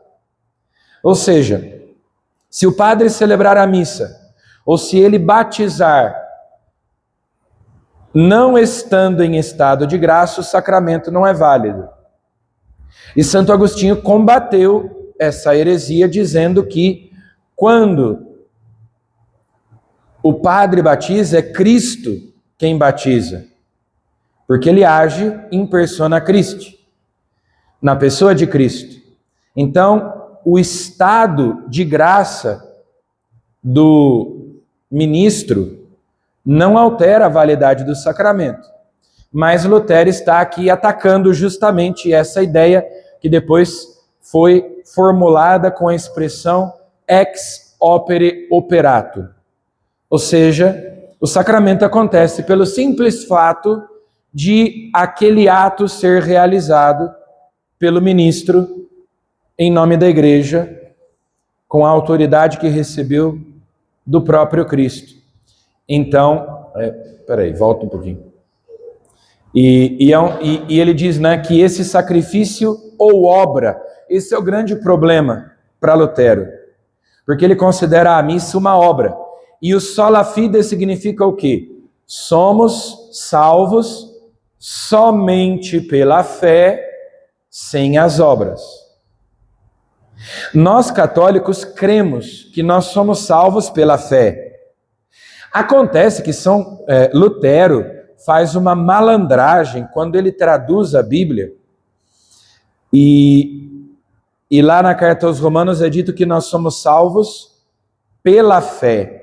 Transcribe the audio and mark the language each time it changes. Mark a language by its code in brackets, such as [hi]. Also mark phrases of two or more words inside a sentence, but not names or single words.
[pt] Ou seja, se o padre celebrar a missa, ou se ele batizar, não estando em estado de graça, o sacramento não é válido. E Santo Agostinho combateu essa heresia dizendo que quando o padre batiza, é Cristo quem batiza, porque ele age [la] in persona Christi, [pt] na pessoa de Cristo. Então, o estado de graça do ministro não altera a validade do sacramento. Mas Lutero está aqui atacando justamente essa ideia que depois foi formulada com a expressão [la] ex opere operato. [pt] Ou seja, o sacramento acontece pelo simples fato de aquele ato ser realizado pelo ministro em nome da igreja, com a autoridade que recebeu do próprio Cristo. Então, volta um pouquinho. E ele diz, né, que esse sacrifício ou obra, esse é o grande problema para Lutero, porque ele considera a missa uma obra. E o [la] sola fide [pt] significa o quê? Somos salvos somente pela fé, sem as obras. Nós católicos cremos que nós somos salvos pela fé. Acontece que Lutero faz uma malandragem quando ele traduz a Bíblia, e lá na carta aos Romanos é dito que nós somos salvos pela fé.